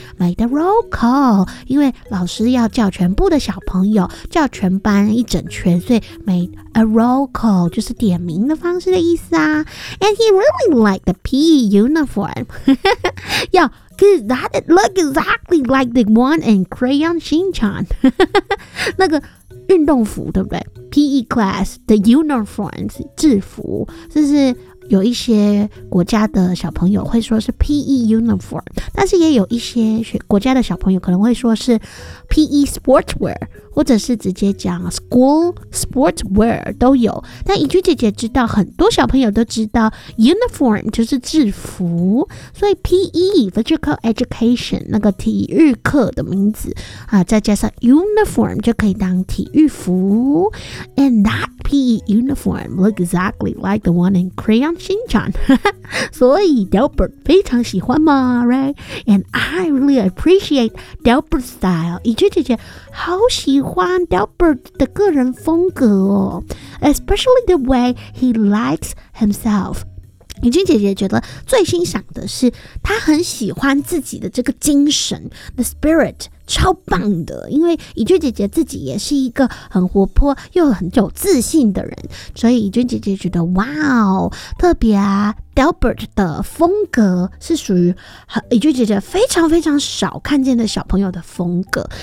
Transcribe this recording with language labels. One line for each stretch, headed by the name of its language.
English: Make the roll call，
Chinese: 因为老师要叫全部的小朋友，叫全班一整圈，所以
English: make a roll call
Chinese: 就是点名的方式的意思啊。
English: And he really liked the PE uniform. Yo, cause that look exactly like the one in Crayon Shinchan.
Chinese: 那个运动服对不对？ PE class 的 uniforms 制服，就是有一些国家的小朋友会说是 PE uniform， 但是也有一些国家的小朋友可能会说是 PE sportswear， 或者是直接讲 school sportswear 都有。但怡君姐姐知道，很多小朋友都知道 uniform 就是制服，所以 PE physical education 那个体育课的名字啊，再加上 uniform 就可以当体育服。
English: And that PE uniform look exactly like the one in Crayon
Chinese: 新厂，所以 Delbert 非常喜欢嘛，
English: right? And I really appreciate Delbert's style.
Chinese: 怡君姐姐好喜欢 Delbert 的个人风格哦，
English: especially the way he likes himself.
Chinese: 怡君姐姐觉得最欣赏的是他很喜欢自己的这个精神 ，the spirit。超棒的，因为怡君姐姐自己也是一个很活泼又很有自信的人，所以怡君姐姐觉得哇哦，特别啊 ，Delbert 的风格是属于怡君姐姐非常非常少看见的小朋友的风格。